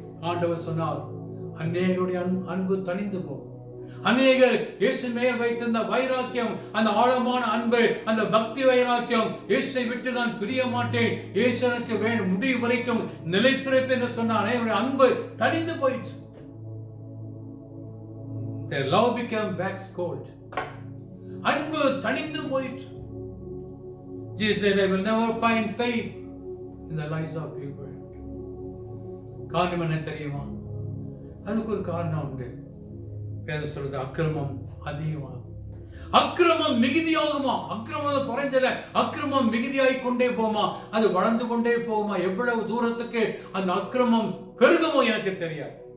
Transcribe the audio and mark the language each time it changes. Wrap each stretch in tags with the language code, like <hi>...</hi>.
<ta>ஆண்டவர் சொன்னார், அநேகருடைய அன்பு தணிந்து போகும். அநேகர் இயேசு மேல் வைத்திருந்த வைராக்கியம், அந்த ஆழமான அன்பு, அந்த பக்தி வைராக்கியம், இயேசை விட்டு நான் பிரிய மாட்டேன், இயேசு எனக்கு வேண்டும், முடிவு வரைக்கும் நிலைத்திருப்பேன் என்று சொன்ன அநேகருடைய அன்பு தணிந்து போயிற்று.</ta> <en>Their love became waxed cold.</en> <ta>அன்பு தணிந்து போயிற்று.</ta> <en>Jesus said, I will never find faith in the lives of people.</en> <ta>காரணம் என்ன தெரியுமா? அதுக்கு ஒரு காரணம் உண்டு. வேதம் சொல்றது, அக்கிரமம் அதிகமாகும், அக்கிரமம் மிகுதியாகுமா? அக்கிரமம் குறைஞ்சல, அக்கிரமம் மிகுதியாகி கொண்டே போமா? அது வளர்ந்து கொண்டே போகுமா? எவ்வளவு தூரத்துக்கு அந்த அக்கிரமம் பெருகுமோ எனக்கு தெரியாது.</ta>